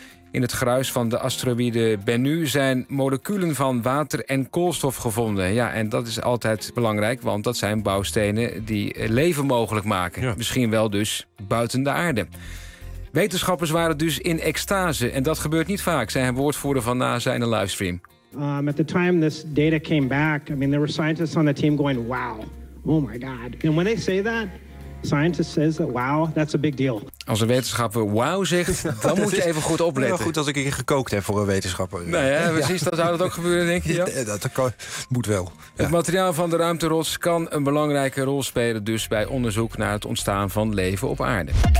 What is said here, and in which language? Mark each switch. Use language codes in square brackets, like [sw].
[nl] In het gruis van de asteroïde Bennu zijn moleculen van water en koolstof gevonden. Ja, en dat is altijd belangrijk, want dat zijn bouwstenen die leven mogelijk maken. Ja. Misschien wel dus buiten de aarde. Wetenschappers waren dus in extase. En dat gebeurt niet vaak, zei een woordvoerder van NASA in een livestream. [en] At the time this data came back, I mean, there were scientists on the team going, wow, oh my god. And when they say that, scientist says that, wow, that's a big deal. [nl] Als een wetenschapper wow zegt, dan moet je even goed opletten. Goed als ik hier gekookt heb voor een wetenschapper. Ja. Nou ja, precies, dan zou dat ook gebeuren, denk je. Ja? Dat kan, moet wel. Ja. Het materiaal van de ruimterots kan een belangrijke rol spelen dus bij onderzoek naar het ontstaan van leven op aarde.